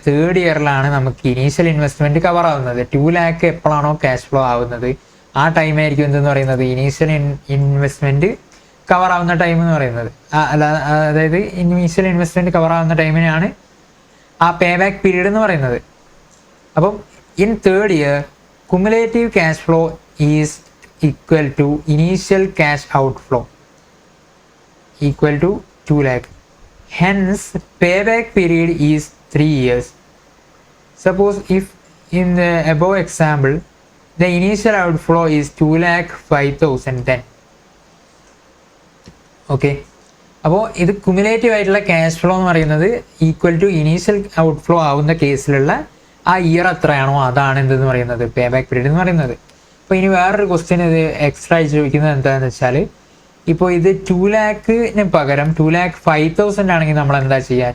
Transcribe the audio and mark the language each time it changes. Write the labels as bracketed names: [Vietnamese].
[Malayalam] Third ഇയറിലാണ് നമുക്ക് initial investment cover ആവുന്നത്. 2 lakh എപ്പോഴാണോ ക്യാഷ് ഫ്ലോ ആവുന്നത് ആ ടൈമായിരിക്കും എന്തെന്ന് പറയുന്നത് ഇനീഷ്യൽ ഇൻവെസ്റ്റ്മെൻറ്റ് കവർ ആവുന്ന ടൈം എന്ന് പറയുന്നത്. അതായത് ഇനീഷ്യൽ ഇൻവെസ്റ്റ്മെൻറ്റ് കവർ ആവുന്ന ടൈമിനാണ് ആ പേ ബാക്ക് പീരീഡ് എന്ന് പറയുന്നത്. [English] അപ്പം in third year cumulative cash flow is equal to initial cash outflow equal to 2 lakh. Hence payback period is 3 years. Suppose if in the above example the initial outflow is 2,05,000 then. [Malayalam] Okay, അപ്പോൾ ഇത് cumulative ആയിട്ടുള്ള cash flow എന്ന് പറയുന്നത് equal to initial outflow ആവുന്ന കേസിലുള്ള ആ year എത്രയാണോ അതാണ് എന്തെന്ന് പറയുന്നത് പേ ബാക്ക് പീരീഡ് എന്ന് പറയുന്നത്. അപ്പോൾ ഇനി വേറൊരു ക്വസ്റ്റ്യൻ ഇത് എക്സ്ട്രാ ചോദിക്കുന്നത് എന്താണെന്ന് വെച്ചാൽ, ഇപ്പോൾ ഇത് 2 lakhന് പകരം 2,05,000 ആണെങ്കിൽ നമ്മൾ എന്താ ചെയ്യുക?